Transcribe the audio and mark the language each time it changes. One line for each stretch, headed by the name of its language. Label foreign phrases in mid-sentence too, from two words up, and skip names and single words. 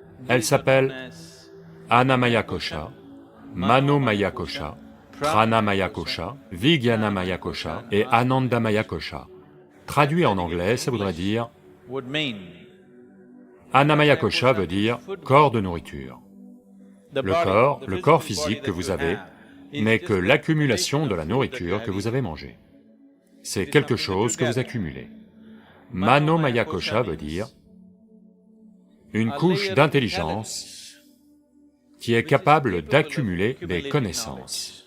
French: Elle s'appelle Annamaya Kosha, Manomaya Kosha, Pranamaya Kosha, Vijnanamaya Kosha et Anandamaya Kosha. Traduit en anglais, ça voudrait dire... Annamaya Kosha veut dire corps de nourriture. Le corps physique que vous avez, n'est que l'accumulation de la nourriture que vous avez mangée. C'est quelque chose que vous accumulez. Manomaya Kosha veut dire une couche d'intelligence qui est capable d'accumuler des connaissances.